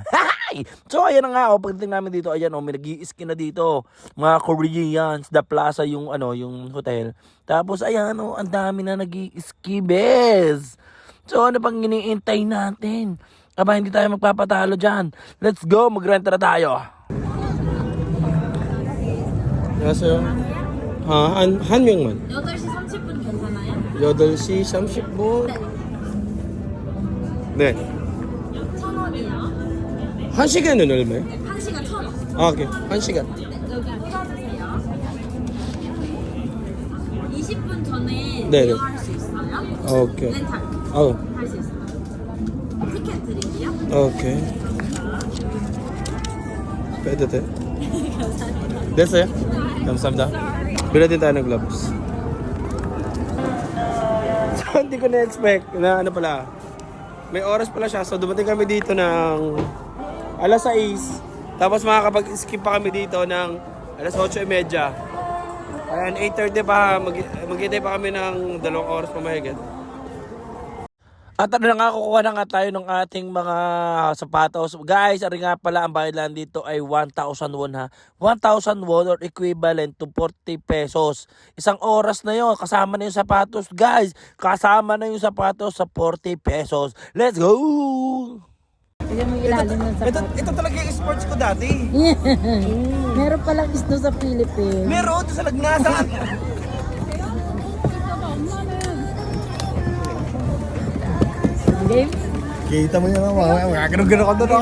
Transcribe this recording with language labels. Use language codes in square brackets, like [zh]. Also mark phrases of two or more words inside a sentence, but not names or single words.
[tl] So ayan na nga, pagdating namin dito, ayan may nag-i-ski na dito. Mga Koreans, The Plaza yung yung hotel. Tapos ayan ang dami na nag-i-ski, bes. So ano pang iniintay natin? Aba, hindi tayo magpapatalo dyan. [en] Let's go, [tl] mag-renta na tayo. [ko] 안녕하세요. 한 명만. 8시 30분 괜찮아요? 8시 30분. 네. 1,000원이요. 1시간은 얼마예요? 1시간 1,000원. 아, 오케이. 1시간. 네, 여기 앉아주세요. 20분 전에 네네. 대여할 수 있어요? 오케이. 렌탈 어, 할 수 있어요. 티켓 드릴게요. 오케이. 빼도 돼? 됐어요? 감사합니다. [tl] Bila din tayo ng gloves. So, hindi ko na-expect na pala. May oras pala siya. So, dumating kami dito ng alas 6. Tapos makakapag-skip pa kami dito ng alas 8:30. Ayan, 8:30 pa. Maghintay pa kami ng 2 oras pa mahigit. At ano na nga, kukuha na nga tayo ng ating mga sapatos. Guys, ari nga pala, ang bayad lang dito ay 1,000 won ha. [en] 1,000 won or equivalent to 40 pesos. [tl] Isang oras na yon, kasama na yung sapatos. Guys, kasama na yung sapatos sa 40 pesos. [en] Let's go! [tl] Tignan mo yung ilalim ng sapat. Ito talaga yung sports ko dati. Meron palang isno sa Philippines. Meron ito sa Lagnasan. Game? Kita mo yun mga ganun-ganun ka doon.